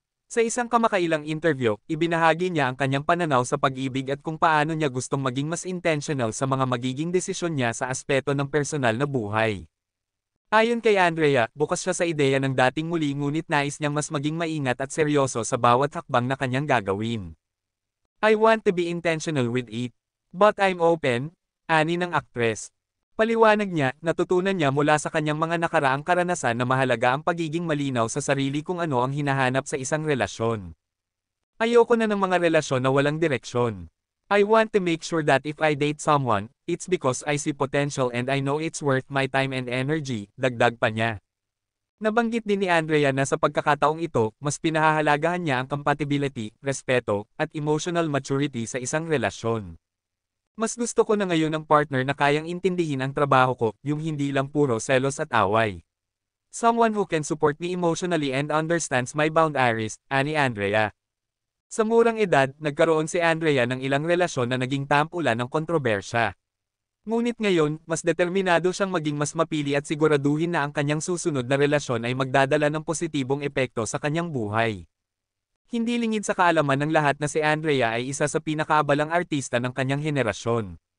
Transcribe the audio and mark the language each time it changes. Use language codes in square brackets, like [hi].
[tl] Sa isang kamakailang interview, ibinahagi niya ang kanyang pananaw sa pag-ibig at kung paano niya gustong maging mas intentional sa mga magiging desisyon niya sa aspeto ng personal na buhay. Ayon kay Andrea, bukas siya sa ideya ng dating muli ngunit nais niyang mas maging maingat at seryoso sa bawat hakbang na kanyang gagawin. [en] I want to be intentional with it. But I'm open, [tl] ani ng aktres. Paliwanag niya, natutunan niya mula sa kanyang mga nakaraang karanasan na mahalaga ang pagiging malinaw sa sarili kung ano ang hinahanap sa isang relasyon. Ayoko na ng mga relasyon na walang direksyon. [en] I want to make sure that if I date someone, it's because I see potential and I know it's worth my time and energy, [tl] dagdag pa niya. Nabanggit din ni Andrea na sa pagkakataong ito, mas pinahahalagahan niya ang compatibility, respeto, at emotional maturity sa isang relasyon. Mas gusto ko na ngayon ang partner na kayang intindihin ang trabaho ko, yung hindi lang puro selos at away. [en] Someone who can support me emotionally and understands my boundaries, [tl] ani Andrea. Sa murang edad, nagkaroon si Andrea ng ilang relasyon na naging tampulan ng kontrobersya. Ngunit ngayon, mas determinado siyang maging mas mapili at siguraduhin na ang kanyang susunod na relasyon ay magdadala ng positibong epekto sa kanyang buhay. Hindi lingid sa kaalaman ng lahat na si Andrea ay isa sa pinakaabalang artista ng kanyang henerasyon.